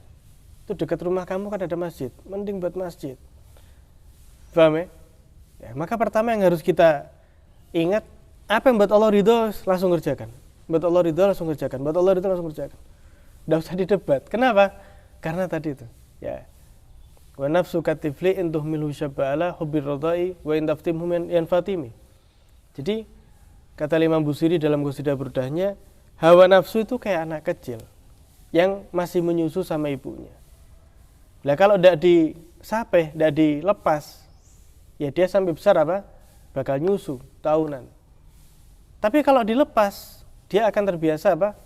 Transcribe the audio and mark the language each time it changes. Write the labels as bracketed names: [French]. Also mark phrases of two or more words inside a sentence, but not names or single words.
[Indonesian] Itu dekat rumah kamu kan ada masjid, mending buat masjid. Paham ya? Ya, maka pertama yang harus kita ingat, apa yang buat Allah ridho langsung kerjakan. Buat Allah ridho langsung kerjakan. Buat Allah ridho langsung kerjakan. Tidak usah didebat. Kenapa? Karena tadi itu. Ya. [Arabic] والنفس كالطفل إن تهمله شب على حب الرضاع وإن تفطمه ينفطم. [Indonesian] Jadi kata Imam Busiri dalam Qasidah Burdahnya, hawa nafsu itu kayak anak kecil yang masih menyusu sama ibunya. Nah kalau tidak disapeh, tidak dilepas, ya dia sampai besar apa? Bakal nyusu tahunan. Tapi kalau dilepas, dia akan terbiasa apa?